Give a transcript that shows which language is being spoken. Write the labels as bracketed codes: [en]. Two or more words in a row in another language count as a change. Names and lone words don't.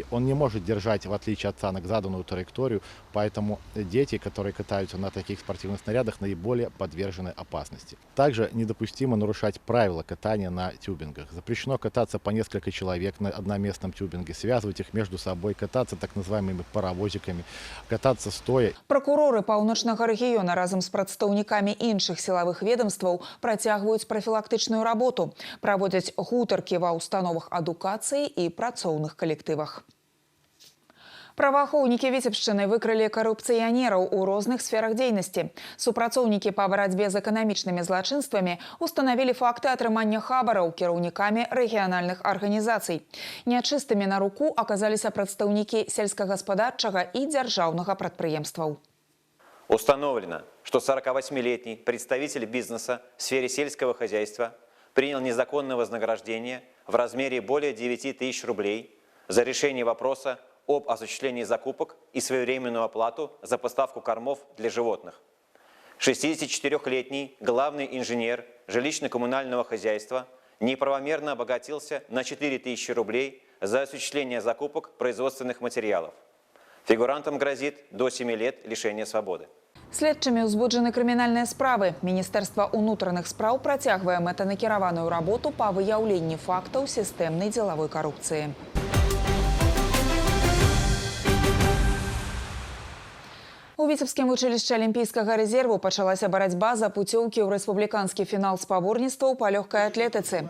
[ru] Он не может держать, в отличие от санок, заданную траекторию, поэтому дети, которые катаются на таких спортивных снарядах, наиболее подвержены опасности. Также недопустимо нарушать правила катания на тюбингах. Запрещено кататься по несколько человек на одноместном тюбинге, связывать их между собой, кататься так называемыми паровозиками, кататься стоя. [be] Прокуроры паўночнага рэгіёна разам з прадстаўнікамі іншых сілавых ведомстваў працягваюць прафілактычную работу. Праводзяць гутаркі ва ўстановах адукацыі і працоўных калектывах. Праваахоўнікі Віцебшчыны выкрылі карупцыянераў у розных сферах дзейнасці. Супрацоўнікі па барацьбе з эканамічнымі злачынствамі устанавілі факты атрымання хабараў кіраўнікамі рэгіянальных арганізацый. Нячыстымі на руку аказаліся прадстаўнікі сельскагаспадарчага і дзяржаўнага прадпрыемстваў. [ru] Установлено, что 48-летний представитель бизнеса в сфере сельского хозяйства принял незаконное вознаграждение в размере более 9 тысяч рублей за решение вопроса об осуществлении закупок и своевременную оплату за поставку кормов для животных. 64-летний главный инженер жилищно-коммунального хозяйства неправомерно обогатился на 4 тысячи рублей за осуществление закупок производственных материалов. Фигурантам грозит до 7 лет лишения свободы. [be] Следчымі ўзбуджаны крымінальныя справы. Міністэрства ўнутраных спраў працягвае мэтанакіраваную работу па выяўленні фактаў сістэмнай дзелавой карупцыі. У Віцебскім вучылішчы Алімпійскага рэзерву пачалася барацьба за пуцёўкі ў рэспубліканскі фінал спаборніцтваў па лёгкай атлетыцы.